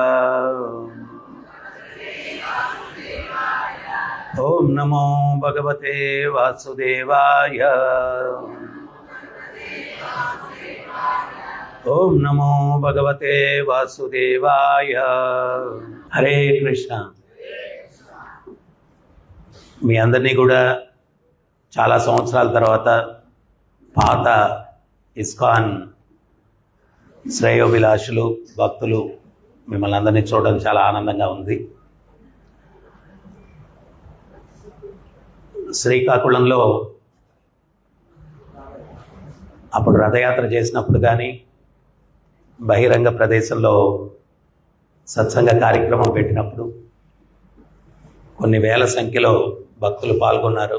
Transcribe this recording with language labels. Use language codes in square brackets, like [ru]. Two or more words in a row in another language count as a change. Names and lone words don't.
[sa] ओम नमो भगवते वासुदेवाय। ओम नमो भगवते वासुदेवाय। हरे कृष्ण। [te] మీ అందరినీ కూడా చాలా సంవత్సరాల తర్వాత పాత ఇస్కాన్ శ్రేయోభిలాషులు భక్తులు మిమ్మల్ని అందరినీ చూడడం చాలా ఆనందంగా ఉంది. శ్రీకాకుళంలో అప్పుడు రథయాత్ర చేసినప్పుడు కానీ బహిరంగ ప్రదేశంలో సత్సంగ కార్యక్రమం పెట్టినప్పుడు కొన్ని వేల సంఖ్యలో భక్తులు పాల్గొన్నారు.